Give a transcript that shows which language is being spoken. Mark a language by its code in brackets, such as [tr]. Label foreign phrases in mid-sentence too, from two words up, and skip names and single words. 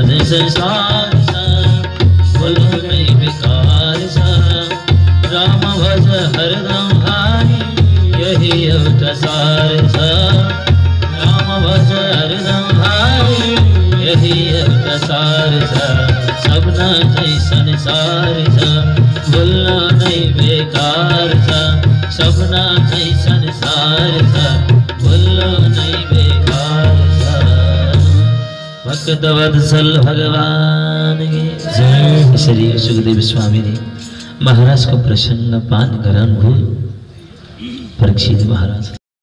[hi] संसार सा बोलो नहीं बेकार सा राम भज हरदम भाई [ne] यही एउटा सार सा [hi] राम भज हरदम भाई [ne] यही एउटा सार सा सपना चाहिँ संसार छ बोल्न नै बेकार छ सपना चाहिँ संसार छ बोल्न नै बेकार छ [hi] भक्त वत्सल भगवान की जय। [ne] यसरी सुखदेव स्वामीले महाराजको प्रसन्न पान गराउनुभयो। परीक्षित महाराज